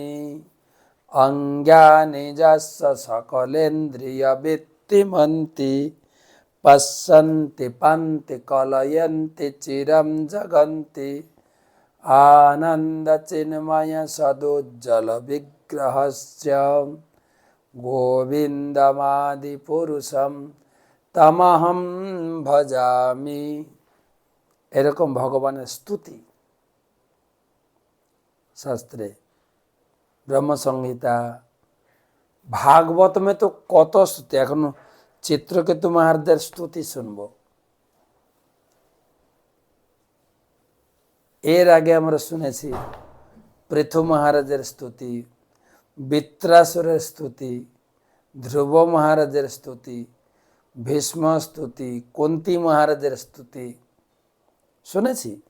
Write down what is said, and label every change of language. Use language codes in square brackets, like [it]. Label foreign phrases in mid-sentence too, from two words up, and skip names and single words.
[sa] अंज्ञानि यस्य सकलेन्द्रियवृत्तिमन्ति पश्यन्ति पान्ति कलयन्ति चिरं जगन्ति आनन्दचिन्मय सदुज्जल विग्रहस्य गोविन्दमादिपुरुषं तमहं भजामि। [bn] এরকম ভগবানের স্তুতি শাস্ত্রে, ব্রহ্ম সংহিতা, ভাগবত में তো কত স্তুতি। এখন চিত্রকেতু মহারাজের স্তুতি শুনবো। এর আগে আমরা শুনেছি পৃথু মহারাজের স্তুতি, বৃত্রাসুরের স্তুতি, ধ্রুব মহারাজের স্তুতি, ভীষ্ম স্তুতি, কুন্তী মহারাজের স্তুতি শুনেছি।